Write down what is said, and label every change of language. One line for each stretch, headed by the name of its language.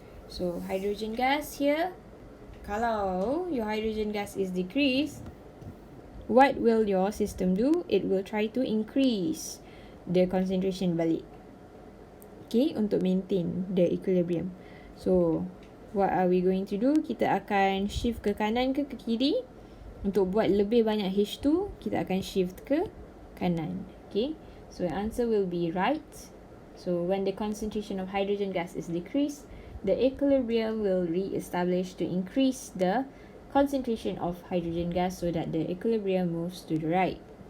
English: So, hydrogen gas here, kalau your hydrogen gas is decreased, what will your system do? It will try to increase the concentration balik. Okay, untuk maintain the equilibrium. So, what are we going to do?
Malay: Kita akan shift ke kanan ke kiri. Untuk buat lebih banyak H2, kita akan shift ke kanan.
English: Okay, so the answer will be right. So, when the concentration of hydrogen gas is decreased, the equilibrium will re-establish to increase the concentration of hydrogen gas so that the equilibrium moves to the right.